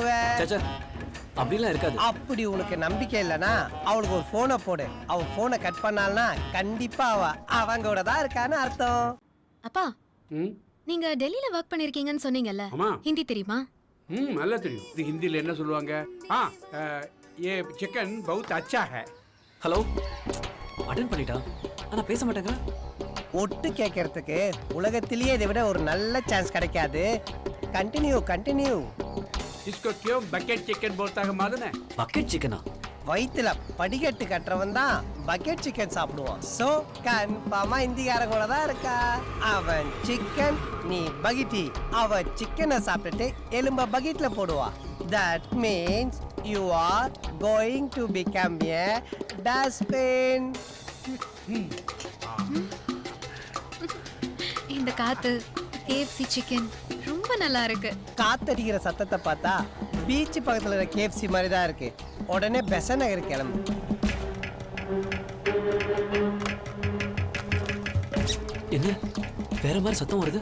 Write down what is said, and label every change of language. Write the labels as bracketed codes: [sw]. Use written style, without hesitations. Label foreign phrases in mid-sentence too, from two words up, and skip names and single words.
[ta] சச்சா, அப்படிலாம் இருக்காது. அப்படி உனக்கு நம்பிக்கை இல்லைன்னா அவளுக்கு ஒரு போனை போடு. அவ போனை கட் பண்ணால்னா கண்டிப்பா அவங்க தான் இருக்கான்னு அர்த்தம். அப்பா நீங்க டெல்லியில ஒர்க் பண்ணிருக்கீங்கன்னு சொன்னீங்கல்ல, ஹிந்தி தெரியுமா? நல்லா தெரியும். இது ஹிந்தியில் என்ன சொல்லுவாங்க? [hi] ये चिकन बहुत अच्छा है. [ta] ஹலோ, அட்டெண்ட் பண்ணிட்டா ஆனா பேச மாட்டேங்க. ஒட்டு கேட்கறதுக்கு உலகத்திலேயே இதை விட ஒரு நல்ல சான்ஸ் கிடைக்காது. கண்டினியூ. [hi] इसको क्यों [en] bucket chicken [hi] बोलता है मालूम है? [en] bucket chickena? [ta] வயிற்றுல படிக்கட்டு கட்டுறவன் தான் [en] bucket chicken [ta] சாப்பிடுவான். சோ கன்ஃபார்மா இந்திக்காரன் கூட தான் இருக்கா. அவன் சிக்கன், நீ பகிட்டி. அவ சிக்கனை சாப்பிட்டுட்டு எலும்ப பக்கெட்ல போடுவா. [en] That means you are going to become a dustbin. [ta] இந்த காத்து KFC சிக்கன் ரொம்ப நல்லா இருக்கு. காத்தடிக்கிற சத்தத்தை பார்த்தா பீச் பக்கத்துல இருக்க KFC மாதிரி தான் இருக்கு. உடனே பெசன் நகர் கிளம்பு. என்ன வேற மாதிரி சத்தம் வருது?